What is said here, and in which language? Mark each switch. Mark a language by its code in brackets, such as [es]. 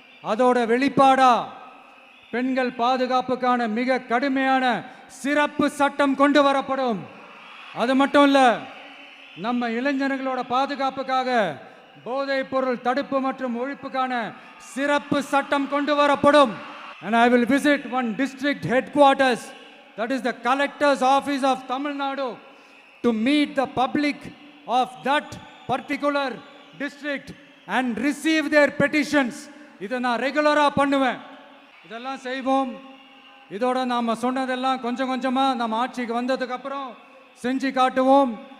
[ta] அதோட வெளிப்பாடா பெண்கள் பாதுகாப்புக்கான மிக கடுமையான சிறப்பு சட்டம் கொண்டு வரப்படும். அது மட்டும் இல்ல, நம்ம இளைஞர்களோட பாதுகாப்புக்காக போதைப் பொருள் தடுப்பு மற்றும் ஒழிப்புக்கான சிறப்பு சட்டம் கொண்டு வரப்படும். [en] And I will visit one district headquarters, that is the collector's office of Tamil Nadu, to meet the public of that particular district and receive their petitions. [ta] இதை நான் ரெகுலரா பண்ணுவேன். இதெல்லாம் செய்வோம். இதோட நாம சொன்னதெல்லாம் கொஞ்சம் கொஞ்சமா நம்ம ஆட்சிக்கு வந்ததுக்கு அப்புறம் செஞ்சு காட்டுவோம்.